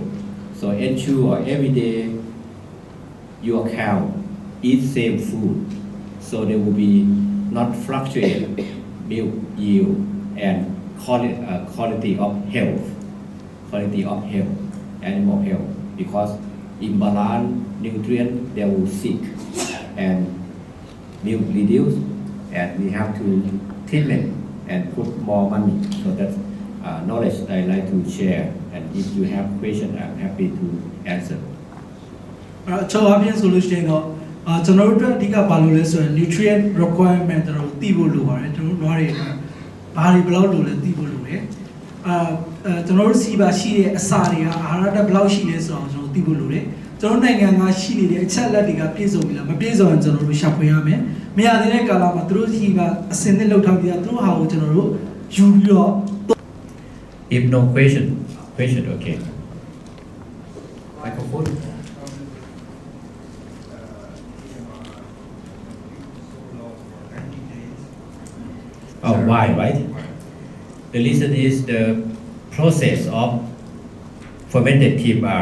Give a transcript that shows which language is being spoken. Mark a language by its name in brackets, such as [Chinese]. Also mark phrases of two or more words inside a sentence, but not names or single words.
[English] So ensure every day your cow eat same food, so there will be not fluctuate milk yield and quality of health, animal health, because imbalance nutrient they will sick and milk reduce, and we have to treatment and put more money. So that's knowledge I like to share, and if you have question, I'm happy to answer. [Burmese] ကျွန်တော်အပြင်ဆိုလို့ရှိရင်တော့ကျွန်တော်တို့အဓိကဘာလို့လဲဆိုရင် [English] nutrient requirement [Burmese] ကျွန်တော်သိဖို့လိုပါတယ်ကျွန်တော်တို့နွားတွေဘာတွေဘယ်လောက်လိုလဲသိဖို့လိုတယ်ကျွန်တော်တို့စီပါရှိတဲ့အစာတွေကအာဟာရတက်ဘယ်လောက်ရှိလဲဆိုတော့ကျွန်တော်သိဖို့လိုတယ်ကျွန်တော်နိုင်ငံကရှိနေတဲ့အချက်လက်တွေကပြည့်စုံပြီလားမပြည့်စုံရင်ကျွန်တော်တို့ရှာဖွေရမယ်မရသေးတဲ့ကာလမှာသူတို့စီကအစင်နဲ့လောက်ထားပြီးတော့သူတို့ဟာကိုကျွန်တော်တို့ယူပြီးတော့ [English] If no question okay. Microphone. Oh, why, right? The reason is the process of fermented TMR.